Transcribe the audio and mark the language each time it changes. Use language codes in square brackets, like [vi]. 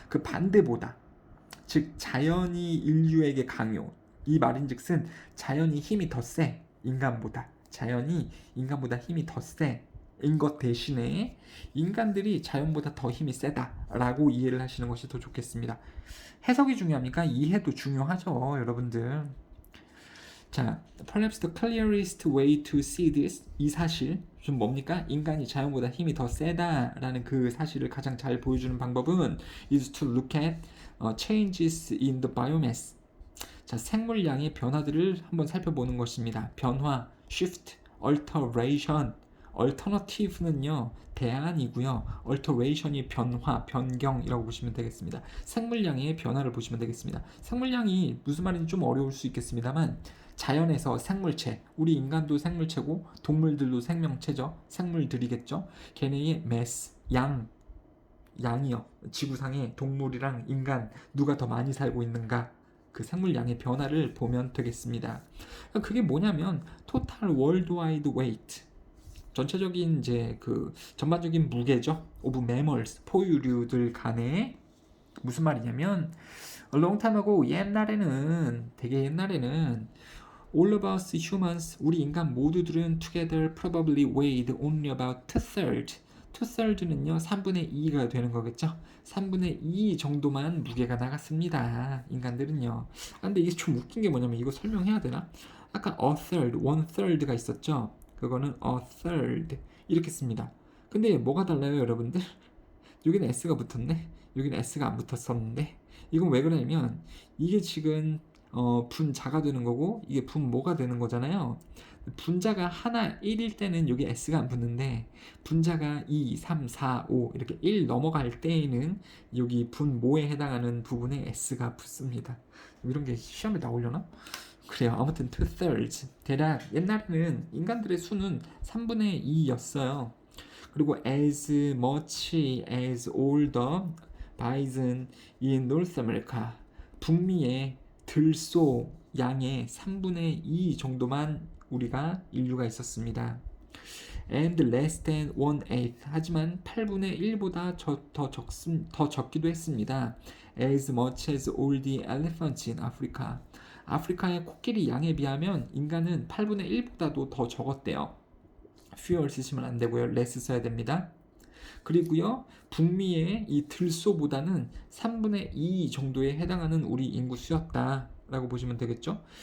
[ko] 그 반대보다 즉 자연이 인류에게 강요 이 말인즉슨 자연이 힘이 더 세 인간보다 자연이 인간보다 힘이 더 세인 것 대신에 인간들이 자연보다 더 힘이 세다라고 이해를 하시는 것이 더 좋겠습니다. 해석이 중요합니까? 이해도 중요하죠 여러분들. [en] 자, perhaps the clearest way to see this [ko] 이 사실 좀 뭡니까? 인간이 자연보다 힘이 더 세다라는 그 사실을 가장 잘 보여주는 방법은 [en] is to look at changes in the biomass. [ko] 자, 생물량의 변화들을 한번 살펴보는 것입니다. 변화, shift, alteration. alternative는요 대안이고요. alteration이 변화, 변경이라고 보시면 되겠습니다. 생물량의 변화를 보시면 되겠습니다. 생물량이 무슨 말인지 좀 어려울 수 있겠습니다만 자연에서 생물체, 우리 인간도 생물체고 동물들도 생명체죠. 생물들이겠죠. 걔네의 mass, 양이요. 지구상에 동물이랑 인간 누가 더 많이 살고 있는가 그 생물량의 변화를 보면 되겠습니다. 그게 뭐냐면 [en] total worldwide weight [ko] 전체적인 이제 그 전반적인 무게죠. [en] 오브 mammals, [ko] 포유류들 간에 무슨 말이냐면 [en] a long time ago, [ko] 되게 옛날에는 [en] all of us humans, [ko] 우리 인간 모두들은 [en] together probably weighed only about two-thirds. [ko] two-third는요 3분의 2가 되는 거겠죠. 3분의 2 정도만 무게가 나갔습니다. 인간들은요. 근데 이게 좀 웃긴 게 뭐냐면 이거 설명해야 되나? 아까 a third, one third가 있었죠. 그거는 a third 이렇게 씁니다. 근데 뭐가 달라요, 여러분들? 여기는 s가 붙었네. 여기는 s가 안 붙었었는데. 이건 왜 그러냐면 이게 지금 분자가 되는 거고 이게 분모가 되는 거잖아요. 분자가 하나 1일 때는 여기 s가 안 붙는데 분자가 2, 3, 4, 5 이렇게 1 넘어갈 때에는 여기 분모에 해당하는 부분에 s가 붙습니다. 이런 게 시험에 나오려나? 그래요. 아무튼 two-thirds. 대략 옛날에는 인간들의 수는 3분의 2였어요. [en] 그리고 as much as all the bison in North America. [ko] 북미의 들소 양의 3분의 2 정도만 우리가 인류가 있었습니다. [en] And less than 1/8. [ko] 하지만 8분의 1보다 더 적기도 했습니다. [en] As much as all the elephants in Africa. [ko] 아프리카의 코끼리 양에 비하면 인간은 8분의 1보다도 더 적었대요. fewer 쓰시면 안 되고요. less 써야 됩니다. 그리고요, 북미의 이 들소보다는 3분의 2 정도에 해당하는 우리 인구 수였다라고 보시면 되겠죠.